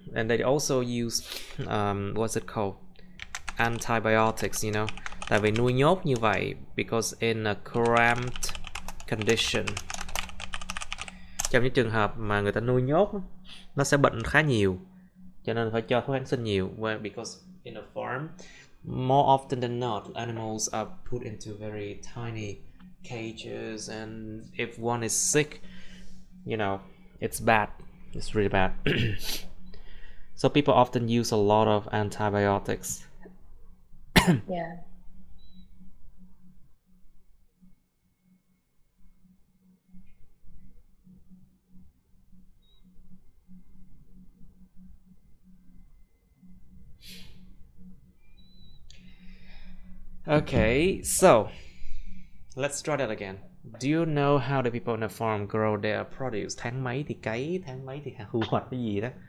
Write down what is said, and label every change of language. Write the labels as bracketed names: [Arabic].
[English] And they also use what's it called? Antibiotics, you know. [Vietnamese] Tại vì nuôi nhốt như vậy, [English] because in a cramped condition. [Vietnamese] Trong những trường hợp mà người ta nuôi nhốt, nó sẽ bệnh khá nhiều, cho nên phải cho thuốc kháng sinh nhiều. [English] Well, because in a farm, more often than not, animals are put into very tiny cages, and if one is sick, you know, it's bad. It's really bad. So people often use a lot of antibiotics. Yeah. Okay, so let's try that again. Do you know how the people on the farm grow their produce? [Vietnamese] Tháng mấy thì cấy, tháng mấy thì thu hoạch cái gì đó.